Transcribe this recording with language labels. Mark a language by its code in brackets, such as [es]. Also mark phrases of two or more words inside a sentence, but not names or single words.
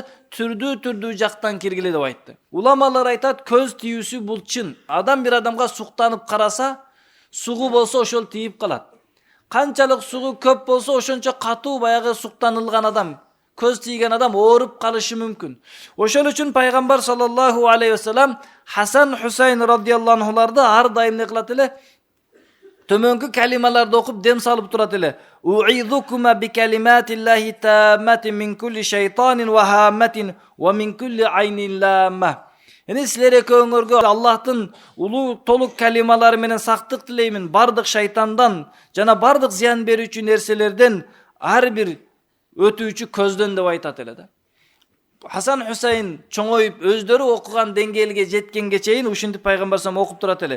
[ky] Түрдүү жактан киргиле деп айтты. Уламалар айтат, көз тийүүсү бул чын. Адам бир адамга суктанып караса, сугу болсо ошол тийип калат. Канчалык сугу көп болсо ошончо катуу баягы суктанылган адам, көз тийген адам ооруп калышы мүмкүн. Ошол үчүн пайгамбар [ar] صلى الله عليه وسلم [ky] Хасан Хусейн радиаллаху анхуларды ар дайым не кылат эле? Төмөнкү калималарды окуп дем салып турат эле. [ar] أعيذكما بكلمات الله التامة من كل شيطان وهامة ومن كل عين لامة. [ky] Эне силер экөөңөргө Аллахтын улуу толук калималары менен сактык тилеймин, бардык шайтандан жана бардык зыян берүүчү нерселерден, ар бир өтүүчү көздөн деп айтат эле да. Хасан Хусейн чоңоюп өздөрү окуган деңгээлге жеткенге чейин ушинтип пайгамбар салам окуп турат эле.